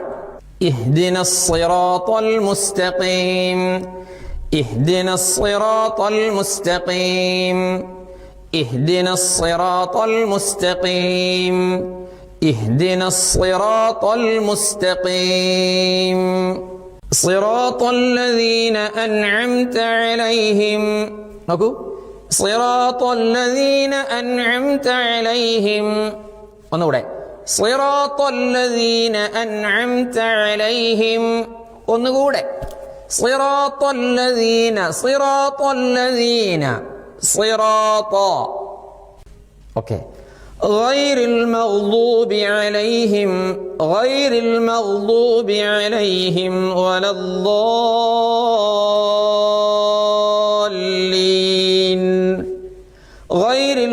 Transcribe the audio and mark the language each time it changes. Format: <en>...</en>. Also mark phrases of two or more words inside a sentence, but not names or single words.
<ar>اهدنا الصراط المستقيم، اهدنا الصراط المستقيم، اهدنا الصراط المستقيم، اهدنا الصراط المستقيم، صراط الذين أنعمت عليهم. നോക്കൂ, صراط الذين أنعمت عليهم. ഒന്നുകൂടെ صراط الذين أنعمت عليهم. ഒന്നുകൂടെ صراط الذين صراط أوكي غير المغضوب عليهم ولا الضالين غير</ar>